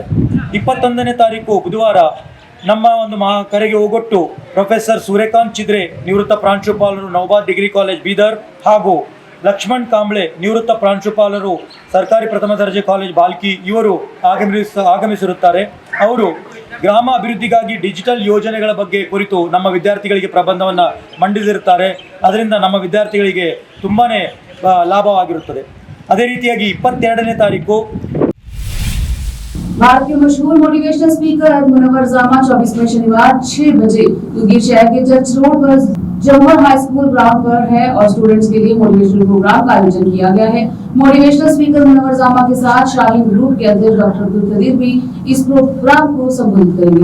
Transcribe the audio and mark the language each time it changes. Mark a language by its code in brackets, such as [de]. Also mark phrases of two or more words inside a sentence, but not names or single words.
[kn] 21ನೇ ತಾರೀಕು ಬುಧವಾರ ನಮ್ಮ ಒಂದು ಕರೆಗೆ ಹೋಗೊಟ್ಟು ಪ್ರೊಫೆಸರ್ ಸೂರ್ಯಕಾಂತ್ ಚಿದ್ರೆ ನಿವೃತ್ತ ಪ್ರಾಂಶುಪಾಲರು ನೌಬಾದ್ ಡಿಗ್ರಿ ಕಾಲೇಜ್ ಬೀದರ್ ಹಾಗೂ ಲಕ್ಷ್ಮಣ್ ಕಾಂಬ್ಳೆ ನಿವೃತ್ತ ಪ್ರಾಂಶುಪಾಲರು ಸರ್ಕಾರಿ ಪ್ರಥಮ ದರ್ಜೆ ಕಾಲೇಜ್ ಬಾಲ್ಕಿ ಇವರು ಆಗಮಿಸಿರುತ್ತಾರೆ. ಅವರು ಗ್ರಾಮ ಅಭಿವೃದ್ಧಿಗಾಗಿ ಡಿಜಿಟಲ್ ಯೋಜನೆಗಳ ಬಗ್ಗೆ ಕುರಿತು ನಮ್ಮ ವಿದ್ಯಾರ್ಥಿಗಳಿಗೆ ಪ್ರಬಂಧವನ್ನು ಮಂಡಿಸಿರುತ್ತಾರೆ. ಅದರಿಂದ ನಮ್ಮ ವಿದ್ಯಾರ್ಥಿಗಳಿಗೆ ತುಂಬಾ लाभवागिरुತ್ತದೆ. ಅದೇ ರೀತಿಯಾಗಿ 22ನೇ ತಾರೀಕು [hi] भारत के मशहूर [en] motivational speaker [hi] मनोहर जामा 24 मई शनिवार 6 बजे उदगीर शहर के चर्च रोड पर जमोर हाई स्कूल ग्राउंड पर है और स्टूडेंट्स के लिए [en] motivational program [hi] का आयोजन किया गया है। [en] motivational speaker [hi] मनोहर जामा के साथ शाहीन ग्रुप के अध्यक्ष डॉक्टर अब्दुल कदीर भी इस प्रोग्राम को संबोधित करेंगे।